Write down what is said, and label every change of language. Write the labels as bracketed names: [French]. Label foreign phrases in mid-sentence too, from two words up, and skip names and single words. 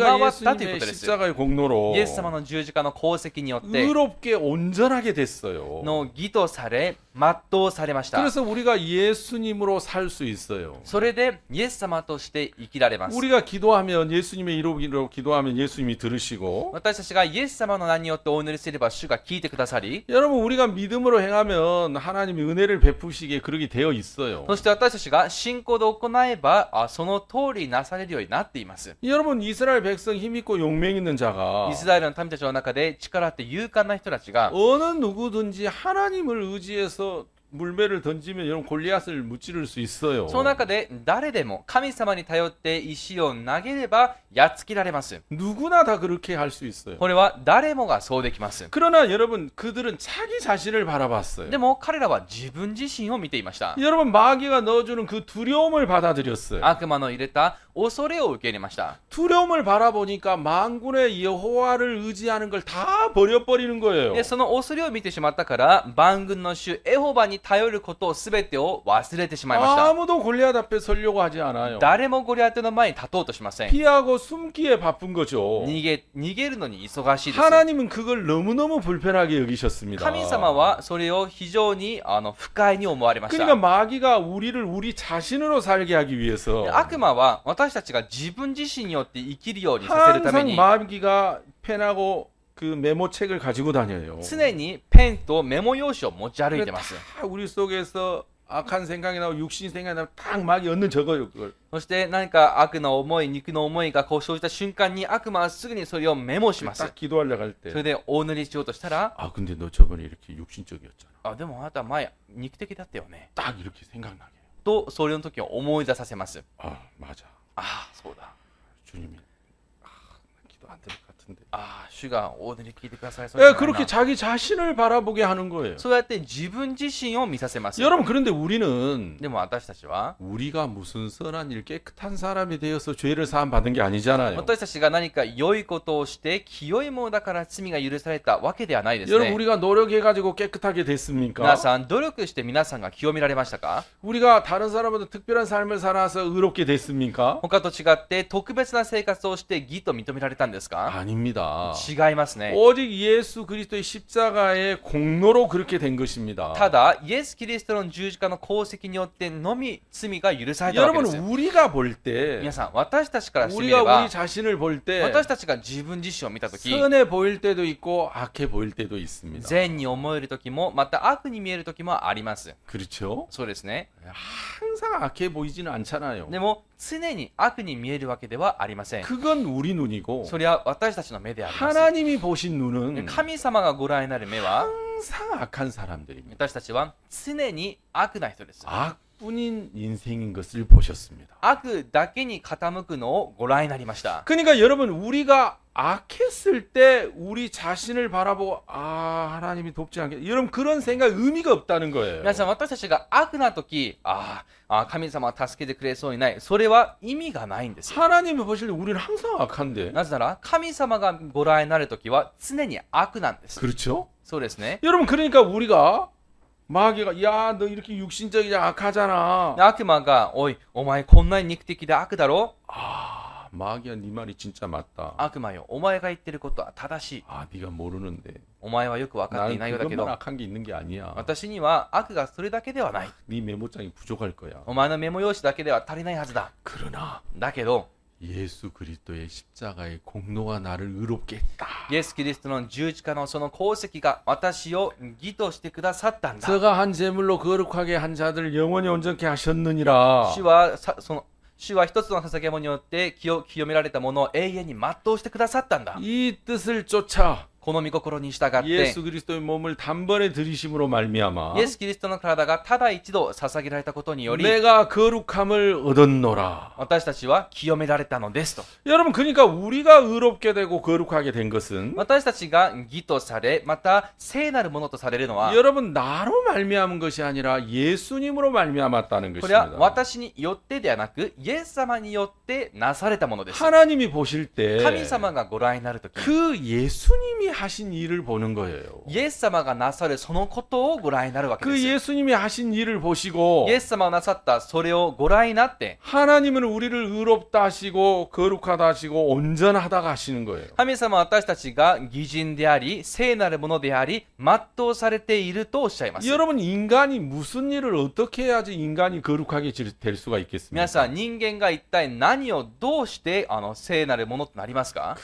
[Korean] 우리가 [Japanese] わったというこ [Korean] 예수님의 [Japanese] とです。 [Korean] 십자가의 공로로 [Japanese] イエス様の十字架の功績によって、 [Korean] 의롭게 온전하게 됐어요. [Japanese] の義とされ、全うされました。 [Korean] 그래서 우리가 예수님으로 살 수 있어요. [Japanese] それで、イエス様として生きられます。 [Korean] 우리가 기도하면 예수님의 이름으로 기도하면 예수님이 들으시고 [Japanese] 私たちがイエス様の名によってお祈りすれば主が聞いてくださり、 [Korean] 여러분 우리가 믿음으로 행하면 하나님이 은혜를 베푸시게 그렇게 되어 있어요. [Japanese] そして私たちが信仰で行えば、その通りなされるようになっています。 [Korean] 여러분 이스라엘 백성 힘있고 용맹 있는 자가 [Japanese] イスラエルの民たちの中で力あって勇敢な人たちが、 [Korean] 어느 누구든지 하나님을 의지해서 물매를 던지면 여러분 골리앗을 무찌를 수 있어요. [Japanese] その中で誰でも神様に頼って石を投げればやっつけられます。 [Korean] 누구나 다 그렇게 할 수 있어요. [Japanese] これは誰もがそうできます。 [Korean] 그러나 여러분 그들은 자기 자신을 바라봤어요. [Japanese] でも彼らは自分自身を見ていました。 [Korean] 여러분 마귀가 넣어주는 그 두려움을 받아들였어요. [Japanese] 悪魔の入れた恐れを受け入れました。 [Korean] 두려움을 바라보니까 만군의 여호와를 의지하는 걸 다 버려버리는 거예요. [Japanese] でその恐れを見てしまったから万軍の主エホバに頼ることを全てを忘れてしまいました。 [Korean] 아무도 골리앗 앞에 서려고 하지 않아요. [Japanese] 誰もゴリアテの前に立とうとしません。 [Korean] 피하고 숨기에 바쁜 거죠. [Japanese] 逃げるのに忙しいです。 [Korean] 하나님은 그걸 너무너무 불편하게 여기셨습니다. [Japanese] 神様はそれを非常に不快に思われました。 [Korean] 그러니까 마귀가 우리를 우리 자신으로 살게 하기 위해서 [Japanese] 悪魔は私たちが自分自身によって生きるようにさせるため [Korean] 항상 [Japanese] に [Korean] 마귀가 펜하고 그 메모책을 가지고 다녀요. [Japanese] 常にペンとメモ用紙を持ち歩いてます。 [Korean] 다 우리 속에서 악한 생각이 나고 육신 생각이 나면 딱 마귀 얻는 적어요 그걸. [Japanese] そして何か悪の思い、肉の思いがこう生じた瞬間に悪魔はすぐにそれをメモします。 [Korean] 딱 기도하려고 할 [Japanese] そ [Korean] 때. [Japanese] れでお祈りしようとしたら、 [Korean] 아 근데 너 저번에 이렇게 육신적이었잖아. [Japanese] でもあなたは前肉的だったよね。 [Korean] 딱 이렇게 생각나게. [Japanese] とそれの時を思い出させます。 [Korean] 아 맞아. [Japanese] そうだ。 [Korean] 주님이 기도 안 될 것 같은데. [Japanese] 主がお祈り聞いてくださいそうじゃ [Korean] 예, [Japanese] ないな [Korean] 그렇게 자기 자신을 바라보게 하는 거예요. [Japanese] そうやって自分自身を見させます。 [Korean] 여러분 그런데 우리는 [Japanese] でも私たちは [Korean] 우리가 무슨 선한 일 깨끗한 사람이 되어서 죄를 사함 받은 게 아니잖아요. [Japanese] 私たちが何か良いことをして清いものだから罪が許されたわけではないです [Korean] 여러분 [Japanese] ね。 [Korean] 우리가 노력해 가지고 깨끗하게 됐습니까? [Japanese] 皆さん努力して皆さんが清められましたか？ [Korean] 우리가 다른 사람보다 특별한 삶을 살아서 의롭게 됐습니까? [Japanese] 他と違って特別な生活をして義と認められたんですか？ [Korean] 아닙니다. [Japanese] 違いますね。 [Korean] 오직 예수 그리스도의 십자가의 공로로 그렇게 된 것입니다. [Japanese] ただイエス・キリストの十字架の功績によってのみ罪が許されたわけ [Korean] 여러분 [Japanese] です。 [Korean] 우리가 볼 때 [Japanese] 皆さん私たちからしてみれ [Korean] 우리가 [Japanese] ば [Korean] 우리 자신을 볼 때 [Japanese] 私たちが自分自身を見たとき [Korean] 선해 보일 때도 있고 악해 보일 때도 있습니다. [Japanese] 善に思えるときもまた悪に見えるときもあります。 [Korean] 그렇죠? [Japanese] そうですね。 [Korean] 항상 악해 보이지는 않잖아요. [Japanese] でも常に悪に見えるわけではありません。 [Korean] 그건 우리 눈이고 [Japanese] それは私たちの目であります。 [Korean] 하나님이 보신 눈은 [Japanese] 神様がご覧になる目は [Korean] 항상 악한 사람들입니다. [Japanese] 私たちは常に悪な人です。 [Korean] 악뿐인 인생인 것을 보셨습니다. [Japanese] 悪だけに傾くのをご覧になりました。 [Korean] 그러니까 여러분 우리가 악했을 때 우리 자신을 바라보고 하나님이 돕지 않겠 여러분 그런 생각 의미가 없다는 거예요. [Japanese] 皆さん私たちが悪な時神様は助けてくれそうにない。それは意味がないんですよ。 [Korean] 하나님이 보실 때 우리는 항상 악한데. [Japanese] なぜなら神様がご覧になる時は常に悪なんです。 [Korean] 그렇죠? [Japanese] そうですね。 [Korean] 여러분 그러니까 우리가 마귀가 야 너 이렇게 육신적이야 악하잖아. [Japanese] 悪魔がおいお前こんなに肉的で悪だろ。 [Korean] 마귀야 네 말이 진짜 맞다. [Japanese] 悪魔よお前が言ってることは正しい。 [Korean] 네가 모르는데. [Japanese] お前はよく分かってい [Korean] 나는 [Japanese] ないようだけ [Korean] 그것만 [Japanese] ど [Korean] 악한 게 있는 게 아니야. [Japanese] 私には悪がそれだけではない。 [Korean] 네 메모장이 부족할 거야. [Japanese] お前のメモ用紙だけでは足りないはずだ。 [Korean] 그러나 [Japanese] だけど [Korean] 예수 그리스도의 십자가의 공로가 나를 의롭게 했다. [Japanese] イエス・キリストの十字架のその功績が私を義としてくださったんだ。 [Korean] 저가 한 제물로 거룩하게 한 자들 영원히 온전케 하셨느니라. [Japanese] 主は一つの捧げ物によって清められたものを永遠に全うしてくださったんだ。 [Korean] 이 뜻을 쫓아 [Japanese] この御心に従って、 [Korean] 예수 그리스도의 몸을 단번에 들이심으로 말미암아 [Japanese] イエス・キリストの体がただ一度捧げられたことにより、 [Korean] 내가 거룩함을 얻었노라. [Japanese] 私たちは清められたのですと。 [Korean] 여러분 그러니까 우리가 의롭게 되고 거룩하게 된 것은 [Japanese] 私たちが義とされ、また聖なるものとされるのは、 [Korean] 여러분 나로 말미암은 것이 아니라 예수님으로 말미암았다는 [Japanese] これは [Korean] 것입니다. [Japanese] 私によってではなく、イエス様によってなされたものです。 [Korean] 하나님이 보실 때 [Japanese] 神様がご覧になるとき、 [Korean] 그 예수님이 하신 일을 보는 거예요. [Japanese] イエス様がなさるそのことをご覧になるわけ [Korean] 그 [Japanese] です。 [Korean] 예수님이 하신 일을 보시고 [Japanese] イエス様がなさったそれをご覧になって、 [Korean] 하나님은 우리를 의롭다 하시고 거룩하다 하시고 온전하다 하시는 거예요. [Japanese] 神様は私たちが義人であり、聖なるものであり、全うされているとおっしゃいます。 [Korean] 여러분 인간이 무슨 일을 어떻게 해야지 인간이 거룩하게 될 수가 [Japanese] 皆 [Korean] 있겠습니까? [Japanese] さん、人間が一体何をどうして聖なるものとなりますか？